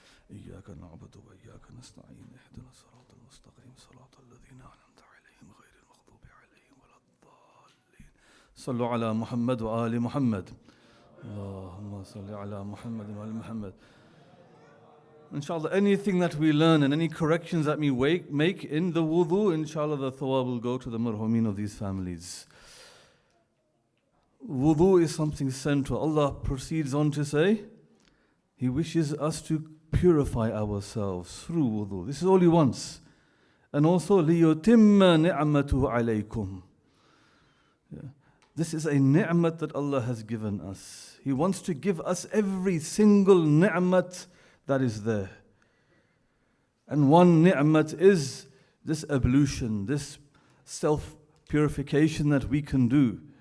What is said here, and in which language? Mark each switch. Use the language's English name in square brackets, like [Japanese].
[Arabic] إياك نعبد وإياك نستعين اهدنا الصراط المستقيم صراط الذين أنعمت عليهم غير المغضوب عليهم ولا الضالين. صلوا على محمد وآل محمد. اللهم صل على محمد وآل محمد. [English] Inshallah, anything that we learn and any corrections that we make in the wudu, inshallah the thawab will go to the marhumin of these families. Wudu is something central. Allah proceeds on to say, He wishes us to purify ourselves through wudu. This is all He wants. And also, [Arabic] لِيُتِمَّ نِعْمَتُهُ عَلَيْكُمْ. [English] This is a ni'mat that Allah has given us. He wants to give us every single ni'mat that is there. And one ni'mat is this ablution, this self-purification that we can do.